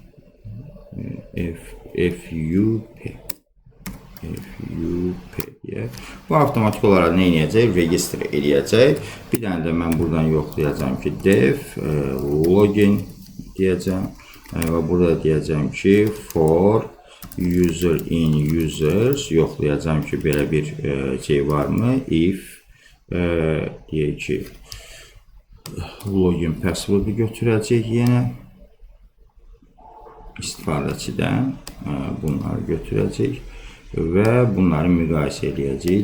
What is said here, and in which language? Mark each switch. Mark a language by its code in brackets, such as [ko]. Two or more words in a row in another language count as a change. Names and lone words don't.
[tr] FUP diye. [az] Bu avtomatik olaraq nə edəcək? Register eləyəcək. Bir dənə də mən buradan yoxlayacağım ki, [en] def login [az] deyəcəm. Və burada deyəcəm ki, [en] for user in users [az] yoxlayacağım ki, belə bir şey varmı? If deyək ki, login passwordu götürəcək yenə. İstifadəçidən bunları götürəcək və bunları müqayisə edəcək.